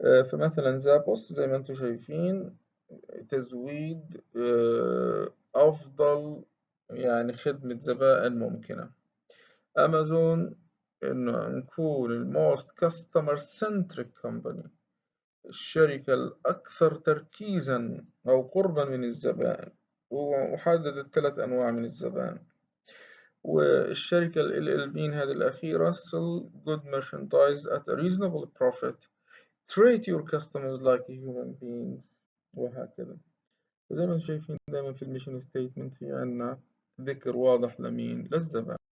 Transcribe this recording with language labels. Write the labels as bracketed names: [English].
[Arabic] فمثلا زابوس زي ما انتم شايفين تزويد أفضل يعني خدمة زبائن ممكنة. أمازون إنه نكون [English] الموست customer centric company, [Arabic] الشركة الأكثر تركيزا أو قربا من الزبائن، وحددت 3 أنواع من الزبائن. والشركة ال LLB هذه الأخيرة [English] sell good merchandise at a reasonable profit, treat your customers like human beings، [Arabic] وهكذا. زي ما انتم شايفين دائما في الميشن ستيتمنت في عنا ذكر واضح لمين؟ للزبائن.